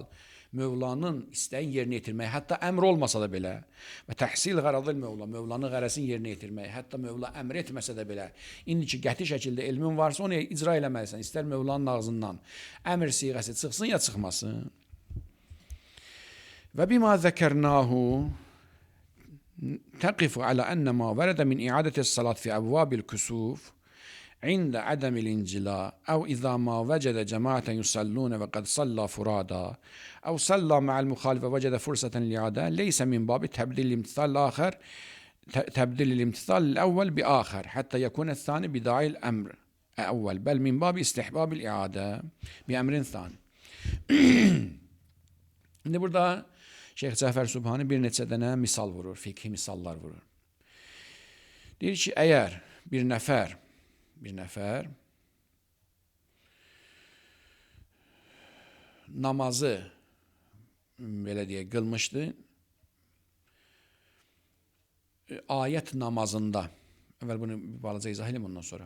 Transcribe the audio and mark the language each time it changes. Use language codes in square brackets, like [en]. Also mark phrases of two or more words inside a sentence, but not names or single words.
[az] Mövlanın istəyin yerinə yetirmək, hətta əmr olmasa da belə və təhsil qaradil Mövla, Mövlanın qərəsini yerinə yetirmək, hətta Mövla əmr etməsə də belə, indiki qəti şəkildə elmin varsa onu icra eləməlisən, istər Mövlanın ağzından əmr siğəsi çıxsın ya çıxmasın. [ar] وبما ذكرناه تقف على أن ما ورد من إعادة الصلاة في أبواب الكسوف عند عدم الانجلاء أو إذا ما وجد جماعة يصلون وقد صلى فرادا أو صلى مع المخالف وجد فرصة للإعادة ليس من باب تبديل الامتثال الآخر تبديل الامتثال الأول بآخر حتى يكون الثاني بداعي الأمر الأول بل من باب استحباب الإعادة بأمر ثاني. [az] Şimdi burada Şeyh Cəfər Subhani bir neçə dənə misal vurur, fikhi misallar vurur. Deyir ki, əgər bir nəfər namazı belə deyək qılmışdı, ayət namazında, əvvəl bunu bir balaca izah edeyim ondan sonra.